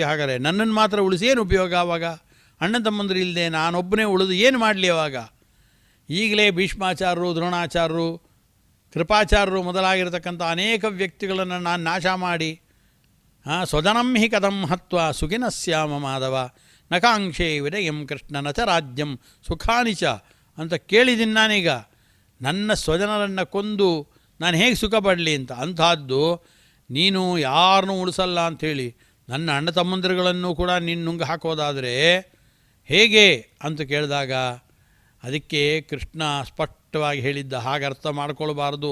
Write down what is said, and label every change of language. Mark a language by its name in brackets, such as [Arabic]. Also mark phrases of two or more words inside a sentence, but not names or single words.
[Kannada] ಹಾಗಾದರೆ ನನ್ನನ್ನು ಮಾತ್ರ ಉಳಿಸಿ ಏನು ಉಪಯೋಗ? ಆವಾಗ ಅಣ್ಣ ತಮ್ಮಂದರು ಇಲ್ಲದೆ ನಾನೊಬ್ಬನೇ ಉಳಿದು ಏನು ಮಾಡಲಿ ಅವಾಗ? ಈಗಲೇ ಭೀಷ್ಮಾಚಾರ್ಯರು, ದ್ರೋಣಾಚಾರ್ಯರು, ಕೃಪಾಚಾರ್ಯರು ಮೊದಲಾಗಿರತಕ್ಕಂಥ ಅನೇಕ ವ್ಯಕ್ತಿಗಳನ್ನು ನಾನು ನಾಶ ಮಾಡಿ [Sanskrit] ಸ್ವಜನಂ ಹಿ ಕದಂ ಹತ್ವ ಸುಖಿನಸ್ಯಾಮ ಮಾಧವ ನಕಾಂಕ್ಷೆ ವಿರಯಂ ಕೃಷ್ಣ ನಚ ರಾಜ್ಯಂ ಸುಖಾನಿ ಚ [Kannada] ಅಂತ ಕೇಳಿದ್ದೀನಿ ನಾನೀಗ. ನನ್ನ ಸ್ವಜನರನ್ನು ಕೊಂದು ನಾನು ಹೇಗೆ ಸುಖ ಪಡಲಿ ಅಂತ. ಅಂಥದ್ದು ನೀನು ಯಾರನ್ನೂ ಉಳಿಸಲ್ಲ ಅಂಥೇಳಿ ನನ್ನ ಅಣ್ಣ ತಮ್ಮಂದಿರುಗಳನ್ನು ಕೂಡ ನೀನು ನುಂಗು ಹಾಕೋದಾದರೆ ಹೇಗೆ ಅಂತ ಕೇಳಿದಾಗ ಅದಕ್ಕೆ ಕೃಷ್ಣ ಸ್ಪಷ್ಟವಾಗಿ ಹೇಳಿದ್ದ, ಹಾಗೆ ಅರ್ಥ ಮಾಡ್ಕೊಳ್ಬಾರ್ದು.